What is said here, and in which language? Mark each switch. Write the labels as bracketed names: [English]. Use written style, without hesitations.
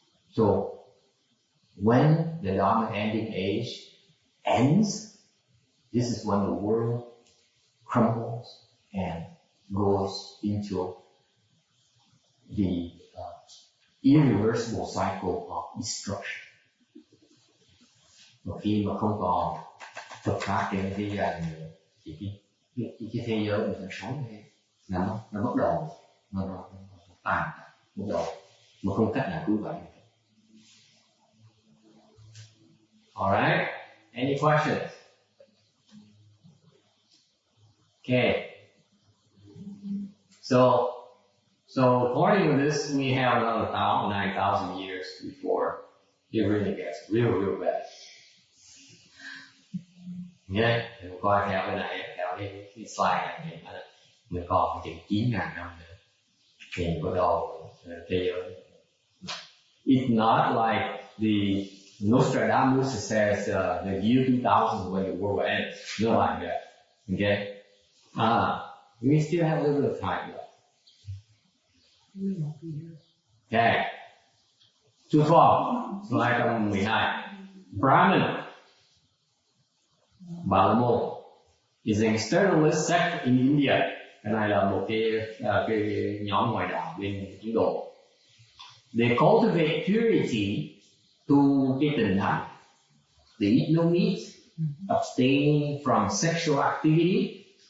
[English] So when the Dharma ending age ends, this is when the world crumbles and goes into the irreversible cycle of destruction. [Vietnamese] Và khi mà không còn Phật pháp trên thế gian nữa, thì cái thế giới mình sống thế nó bắt đầu nó tàn, bắt đầu mà không cách nào cứu vãn được. [English] Alright, any questions? Okay. So according to this, we have another 9,000 years before it really gets real bad. [Vietnamese] Nhé, mình coi theo cái này, theo cái slide này, mình còn chừng 9.000 năm nữa thì bắt đầu thế giới. [English] It's not like the Nostradamus says the year 2000 when the world ends. Not like that. Okay? We still have a little bit of time left. Okay. 212, slide 112. Brahman, Bà La Môn, is an externalist sect in India. [Vietnamese] Cái này là một cái nhóm ngoại đạo bên Ấn Độ. [English] They cultivate purity to [Vietnamese] cái tình thành. [English] They eat no meat, abstain from sexual activity.